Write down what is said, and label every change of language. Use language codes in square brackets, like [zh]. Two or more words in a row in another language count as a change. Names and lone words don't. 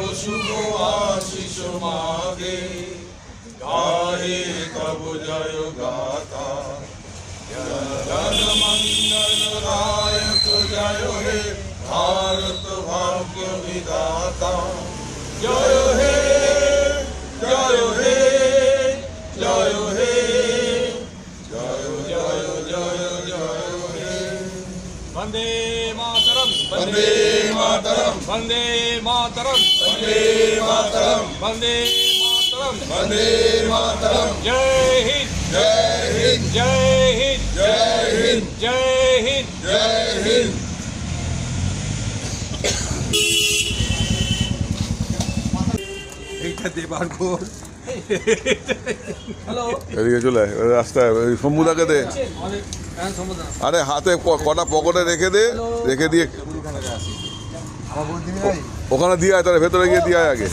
[bn] শুভ আশীষ মাগে গাহে তব জয় গাথা জন মঙ্গল নায়ক জয় হে ভারত ভাগ্য বিধাতা জয় হে জয় হে জয় হে জয় জয় জয় জয় হে [sa] वंदे मातरम, वंदे मातरम वंदे मातरम, वंदे मातरम वंदे मातरम। वंदे मातरम [hi] जय हिंद, जय हिंद जय हिंद, जय हिंद जय हिंद। जय हिंद [bn] এইটা দেবার ঘোর। হ্যালো, এদিকে চলে আয়, ওই রাস্তায় ওই শম্ভুদাকে দে। আমাদের হ্যাঁ সম্বোধন। আরে হাতে কটা পকেটে রেখে দে, রেখে দিয়ে ওখানে দিয়ে আয়, তার ভেতরে গিয়ে দিয়ে আয় আগে।